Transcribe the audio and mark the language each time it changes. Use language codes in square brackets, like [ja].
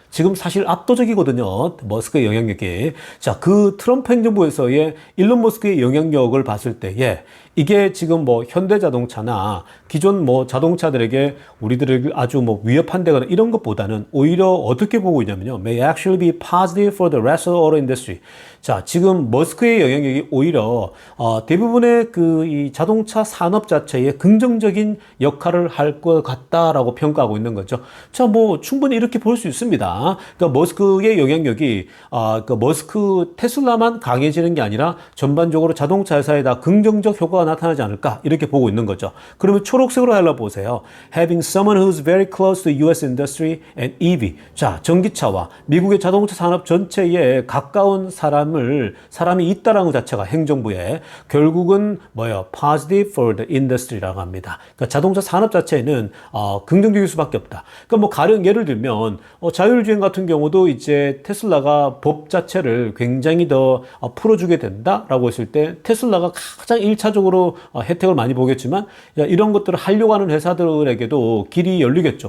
[ko] 지금 사실 압도적이거든요. 머스크의 영향력이. 자, 그 트럼프 행정부에서의 일론 머스크의 영향력을 봤을 때에 이게 지금 뭐 현대자동차나 기존 뭐 자동차들에게 우리들을 아주 뭐 위협한다거나 이런 것보다는 오히려 어떻게 보고 있냐면요. [en] May actually be positive for the rest of the auto industry. [ko] 자, 지금 머스크의 영향력이 오히려 대부분의 그 이 자동차 산업 자체에 긍정적인 역할을 할 것 같다라고 평가하고 있는 거죠. 자, 뭐 충분히 이렇게 볼 수 있습니다. 그러니까 머스크의 영향력이 그 머스크 테슬라만 강해지는 게 아니라 전반적으로 자동차 회사에 다 긍정적 효과가 나타나지 않을까 이렇게 보고 있는 거죠. 그러면 초록색으로 하려 보세요. [en] Having someone who's very close to U.S. industry and EV. [ko] 자, 전기차와 미국의 자동차 산업 전체에 가까운 사람이 있다라는 것 자체가 행정부에 결국은 뭐예요? [en] Positive for the industry라고 [ko] 합니다. 그러니까 자동차 산업 자체는 긍정적일 수밖에 없다. 그러니까 뭐 가령 예를 들면 자율주행 같은 경우도 이제 테슬라가 법 자체를 굉장히 더 풀어주게 된다라고 했을 때 테슬라가 가장 1차적으로 혜택을 많이 보겠지만 이런 것들을 하려고 하는 회사들에게도 길이 열리겠죠.